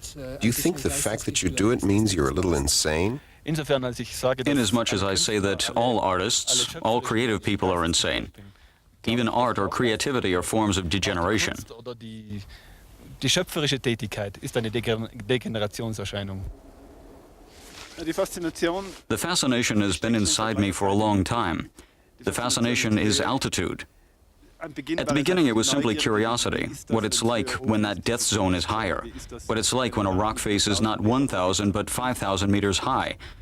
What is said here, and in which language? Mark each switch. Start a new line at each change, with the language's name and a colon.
English: Do you think the fact that you do it means you're a little insane? Inasmuch as I say that all artists, all creative people are insane. Even art or creativity are forms of degeneration.
German: Die schöpferische Tätigkeit ist eine Degenerationserscheinung.
English: The fascination has been inside me for a long time. The fascination is altitude. At the beginning, it was simply curiosity, what it's like when that death zone is higher, what it's like when a rock face is not 1,000 but 5,000 meters high.